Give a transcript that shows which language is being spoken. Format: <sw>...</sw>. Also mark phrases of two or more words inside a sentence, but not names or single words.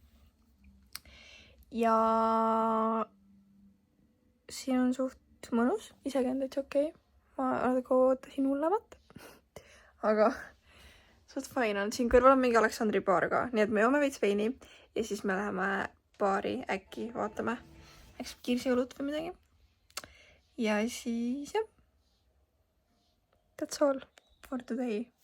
<et>Ja siin on suht mõnus, isegi on täitsa okei. Ma ootasin hullemat. Aga suht fine on. Siin kõrval on mingi Aleksandri baar ka. Nii et me joome veits veini ja siis me läheme baari äkki vaatame. Eks kirsiõlut või midagi. Ja siis jah.</et> <en>That's all for today.</en>